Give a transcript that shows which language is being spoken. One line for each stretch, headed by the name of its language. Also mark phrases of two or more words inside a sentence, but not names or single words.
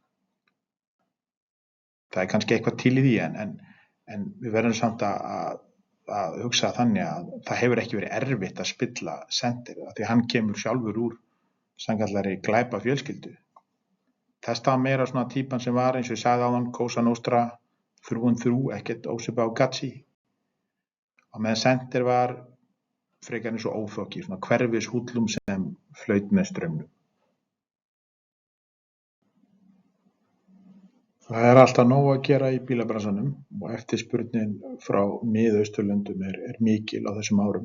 Icelandic: Það er kannski eitthvað til í því, en við verðum samt að hugsa þannig að það hefur ekki verið erfitt að spilla Sender, af því hann kemur sjálfur úr sannkallari glæpa fjölskyldu. Testa var meira svona típan sem var, eins og ég sagði áðan,
English: Cosa Nostra through and through,
Icelandic: ekkert ósvipað á Gatsi. Og meðan Sender var frekar eins og óþokki, svona hverfishúllum sem flaut með straumnum. Það er alltaf nóg að gera í bílabransanum og eftirspurnin frá Miðausturlöndum er mikil á þessum árum.